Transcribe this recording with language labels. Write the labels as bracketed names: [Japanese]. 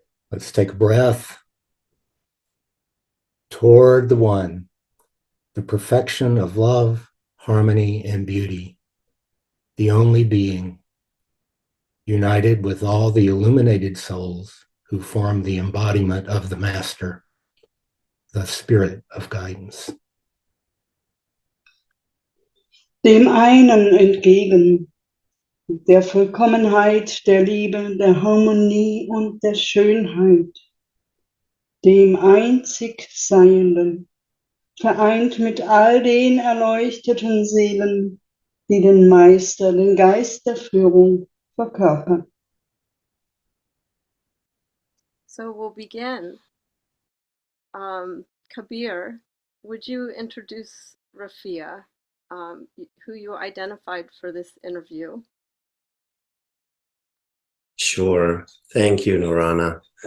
[English] Let's take a breath toward the one, the perfection of love, harmony, and beauty, the only being, united with all the illuminated souls who form the embodiment of the Master, the Spirit of Guidance. [German] Dem einen entgegen, der Vollkommenheit, der Liebe, der Harmonie und der Schönheit, dem einzig Seienden, vereint mit all den erleuchteten Seelen, die den Meister, den Geist der Führung verkörpern. [English] So we'll begin. Kabir, would you introduce Rafia, who you identified for this interview? Sure. Thank you, Narana.